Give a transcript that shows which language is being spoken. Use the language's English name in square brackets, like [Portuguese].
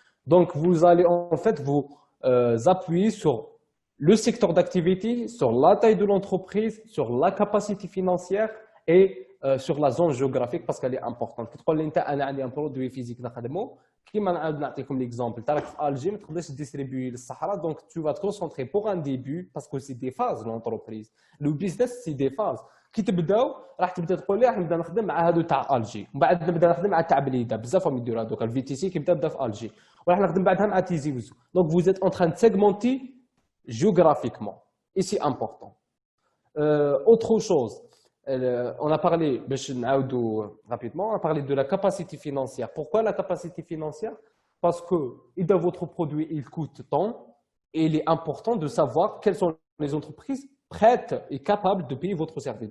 [French] Donc, vous allez en fait vous appuyer sur le secteur d'activité, sur la taille de l'entreprise, sur la capacité financière et sur la zone géographique parce qu'elle est importante. [Arabic] كتقول لي انت انا عندي [French] un produit physique [Arabic] نخدمه كيما نعاود نعطيكم [French] l'exemple [Arabic] تاعك في الجي ما تقدرش تديستريبيي للصحراء [French] donc tu vas te concentrer pour un début parce que c'est des phases l'entreprise. Le business c'est des phases. [Arabic] كي تبداو راح تبدا تقول لي راح نبدا نخدم مع هادو تاع الجي ومن بعد نبدا نخدم مع تاع بليده بزاف راهم يديروا هذوك الفي تي سي كيبدا في الجي وراح نخدم بعدها مع تيزي وزو. [French] Donc vous êtes en train de segmenter géographiquement et c'est important. Autre chose, on a parlé, rapidement, on a parlé de la capacité financière. Pourquoi la capacité financière? Parce que votre produit, il coûte tant et il est important de savoir quelles sont les entreprises prêtes et capables de payer votre service.